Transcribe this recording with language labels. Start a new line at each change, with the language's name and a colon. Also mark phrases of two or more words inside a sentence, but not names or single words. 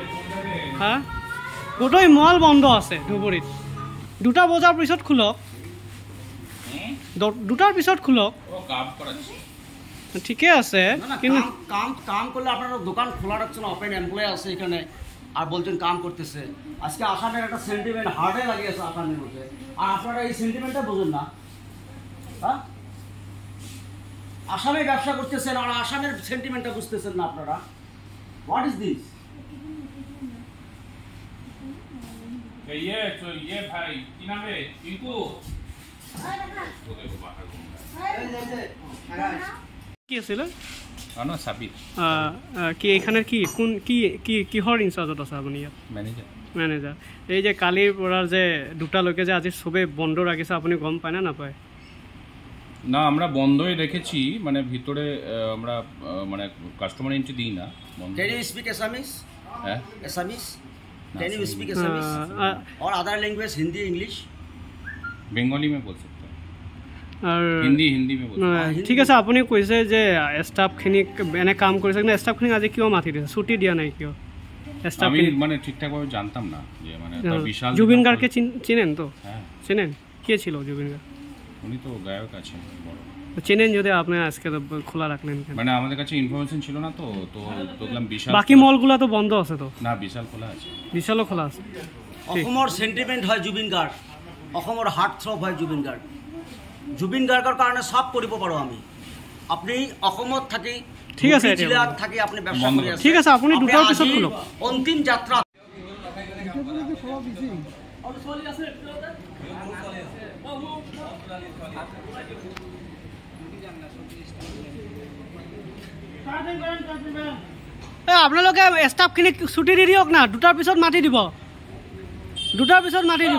Assamese: হ্যাঁ গোটেই মল বন্ধ আছে ধুবুৰীত 2টা বজাৰ পিছত খোলক 2টাৰ পিছত খোলক ঠিকই আছে কিন্তু
Bangla: কাম করলে আপনারা দোকান খোলা রাখছেন ওপেন এমপ্লয় আছে এখানে আর বলছেন কাম করতেছে আজকে আসামের একটা সেন্টিমেন্ট হার্টে লাগিয়েছে আসামের মধ্যে আর আপনারা এই সেন্টিমেন্টটা বুঝেন না হ্যাঁ আসামে ব্যবসা করতেছেন আর আসামের সেন্টিমেন্টটা বুঝতেছেন না আপনারা
English: what is this
Hindi: ये भाई
Bangla: কি নামে টিঙ্কু
Assamese: কি আছিল আনো সাবিত কি এখানে কি কোন কি কি কিহৰ ইনচাৰ্জত আছে আপুনি ইয়াত মেনেজাৰ এই যে কালিৰ পৰা যে 2টা লৈকে যে আজি সবে বন্ধ ৰাখিছে আপুনি গম পায় না নাপায়
Bangla: না আমরা বন্ধই রেখেছি মানে ভিতরে আমরা মানে কাস্টমার এন্ট্রি দিই না
English: can you speak Assamese
Bangla: হ্যাঁ
English: আসামিস can you speak Assamese और other language Hindi English
Hindi: बेंगली में बोल सकते हैं और हिंदी में बोल ठीक है
Assamese: আপুনি কৈছে যে স্টাফখিনিক এনে কাম কৰিছে না স্টাফখিনিক আজি কিয় মাতি দিছে ছুটি দিয়া নাই কিয় স্টাফ
Bangla: আমি মানে ঠিকঠাক ভাবে জানতাম না যে মানে তার বিশাল জুবিন গার্গকে চিনেন তো হ্যাঁ চিনেন কে ছিল জুবিন গার্গ উনি তো গায়ক আছেন বড় চিনেন যদি আপনি আজকে খোলা রাখলেন মানে আমাদের কাছে ইনফরমেশন ছিল না তো দেখলাম বিশাল বাকি মলগুলো তো বন্ধ আছে তো না বিশাল খোলা আছে বিশালও খোলা আছে
Assamese: অসমৰ সেন্টিমেন্ট হয় জুবিন গাৰ্গ অসমৰ হাৰ্ট থ্ৰব হয় জুবিন গাৰ্গৰ কাৰণে সব কৰিব পাৰো আমি আপনি অসমত থাকি ঠিক আছে জিলাত থাকি আপনি ব্যবসা কৰি আছে ঠিক আছে আপুনি 2টাৰ পিছত খোলক অন্তিম যাত্ৰা আপোনালোকে ষ্টাফখিনিক ছুটি দি দিয়ক না 2টাৰ পিছত মাতি দিব 2টাৰ পিছত মাতি দিব